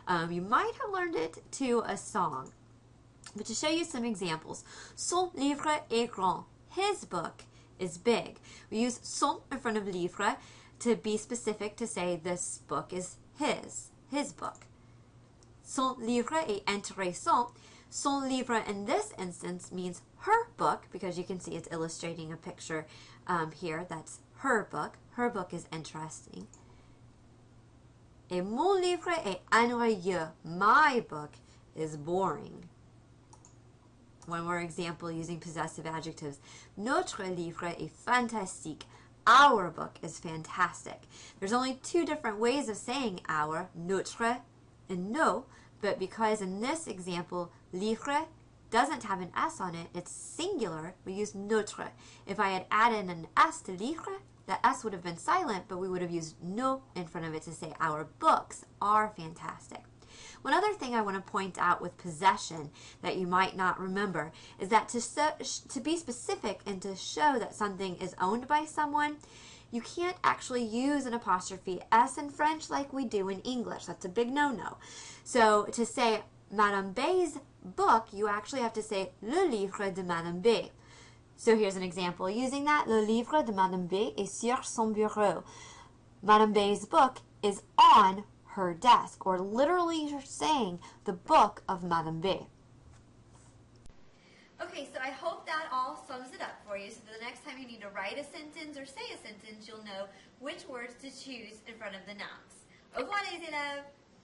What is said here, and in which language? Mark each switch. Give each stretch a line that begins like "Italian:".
English: You might have learned it to a song. But to show you some examples,
French: son livre est grand.
English: His book is big. We use son in front of livre to be specific to say this book is his book.
French: Son livre est intéressant.
English: Son livre in this instance means her book, because you can see it's illustrating a picture here that's her book. Her book is interesting.
French: Et mon livre est ennuyeux.
English: My book is boring. One more example using possessive adjectives.
French: Notre livre est fantastique.
English: Our book is fantastic. There's only two different ways of saying our, notre and nos, but because in this example, livre doesn't have an S on it, it's singular, we use notre. If I had added an S to livre, that S would have been silent, but we would have used nos in front of it to say our books are fantastic. One other thing I want to point out with possession that you might not remember is that to be specific and to show that something is owned by someone, you can't actually use an apostrophe S in French like we do in English. That's a big no-no. So to say Madame B's book, you actually have to say
French: le livre de Madame B.
English: So here's an example using that.
French: Le livre de Madame B est sur son bureau.
English: Madame B's book is on her desk, or literally you're saying the book of Madame B. Okay, so I hope that all sums it up for you, so the next time you need to write a sentence or say a sentence, you'll know which words to choose in front of the nouns.
French: Au revoir les élèves!